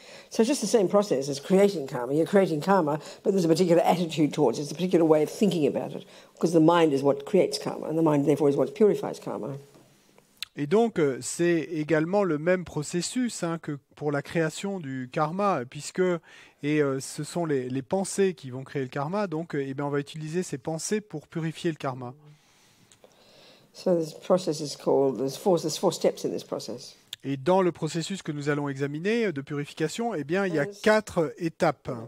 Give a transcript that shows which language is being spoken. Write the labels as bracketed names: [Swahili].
[English] So it's just the same process as creating karma. You're creating karma, but there's a particular attitude towards it. It's a particular way of thinking about it. Because the mind is what creates karma, and the mind, therefore, is what purifies karma. [French] Et donc, c'est également le même processus que pour la création du karma, puisque ce sont les pensées qui vont créer le karma. Donc, on va utiliser ces pensées pour purifier le karma. [English] So this process is called, there's four steps in this process. [French] Et dans le processus que nous allons examiner de purification, il y a 4 étapes.